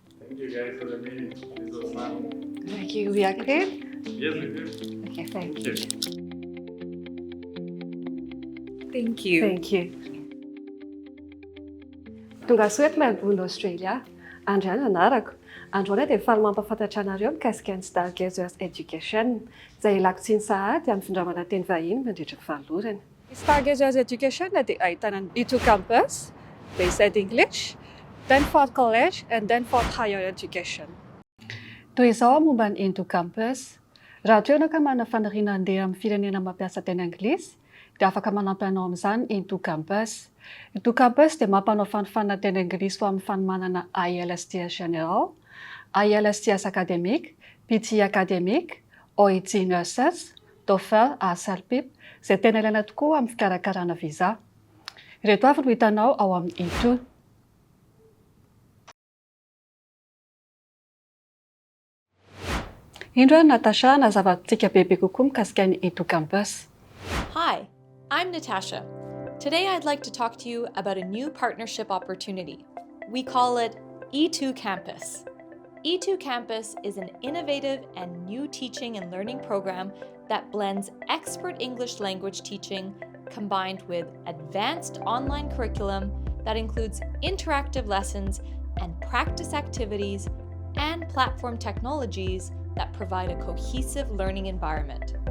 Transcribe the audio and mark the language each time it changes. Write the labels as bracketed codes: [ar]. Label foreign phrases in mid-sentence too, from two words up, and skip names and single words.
[en] Thank you guys for the meeting. This was fun. Thank you. We are clear? Yes, we do. Okay, thank Thank you. you. Thank you. Thank you. [mg] Tonga soa melbourne Australia. Andray nanarako. Androany dia faly mampafantatra anareo mikasika ny Bayside Education. Izay ilakotsiny sahady amin'ny findramana teny vahiny mandritra ny fahalalorana. Bayside Education dia ahitana ny E2 campus, Bayside English, Danford College and Danford Higher Education. Toy izao momba ny E2 campus. Raha ohatra ianao ka manana fanariana handeha amin'ny firenena mampiasa teny anglisy, dia afaka manampy anao amin'izany E2 campus. E2 campus dia mampanao fanofanana teny anglisy ho amin'ny fanomanana IELTS General, IELTS Academic, PT Academic, OET Nurses, TOEFL, ASALPIP, izay tena ilaina tokoa amin'ny fikarakarana visa. Ireto avy no hitanao ao amin'ny E2. Indro Natasha nazava-tsika bebe kokoa mikasika ny E2 campus. [en] Hi, I'm Natasha. Today I'd like to talk to you about a new partnership opportunity. We call it E2 Campus. E2 Campus is an innovative and new teaching and learning program that blends expert English language teaching combined with advanced online curriculum that includes interactive lessons and practice activities and platform technologies that provide a cohesive learning environment.